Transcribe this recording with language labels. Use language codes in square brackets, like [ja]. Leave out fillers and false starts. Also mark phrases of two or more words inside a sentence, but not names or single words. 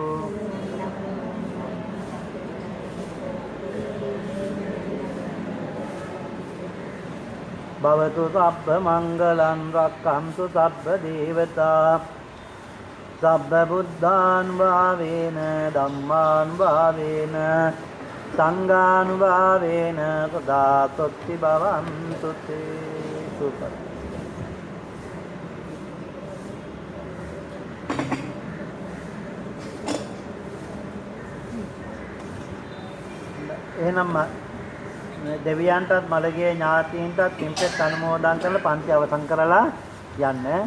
[pi] භවතු සබ්බ මංගලං රක්ඛන්තු සබ්බ දේවතා සබ්බ බුද්ධාන් වාවේන ධම්මාන් වාවේන සංඝාන් වාවේන සදා සොත්ති භවන්තු තේ සුඛ. [si] එහෙනම් දෙවියන්ටත් මළගේ ඥාතීන්ටත් පින්පෙත් අනුමෝදන් කරලා පන්ති අවසන් කරලා යන්න.